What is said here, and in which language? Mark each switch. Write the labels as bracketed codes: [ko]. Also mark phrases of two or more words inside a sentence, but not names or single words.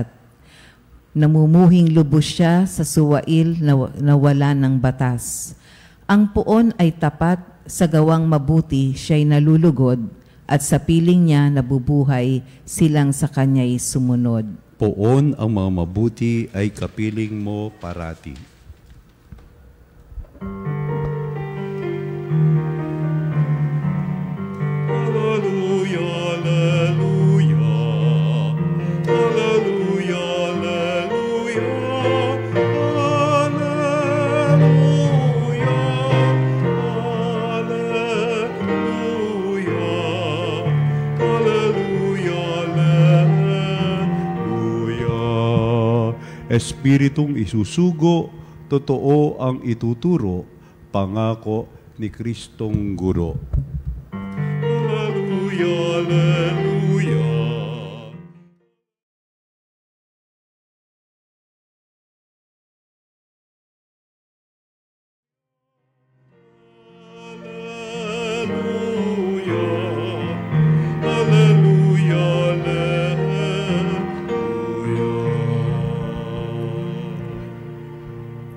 [tl] Namumuhing lubos siya sa suwail na wala ng batas. Ang poon ay tapat, sa gawang mabuti siya'y nalulugod, at sa piling niya nabubuhay silang sa kanya'y sumunod. Poon ang mga mabuti ay kapiling mo parati. [la] Alleluia, alleluia. Alleluia, alleluia. Alleluia. Alleluia. Alleluia, alleluia. [tl] Espiritong isusugo, totoo ang ituturo, pangako ni Kristong Guro. [la] Alleluia, alleluia. Alleluia, alleluia.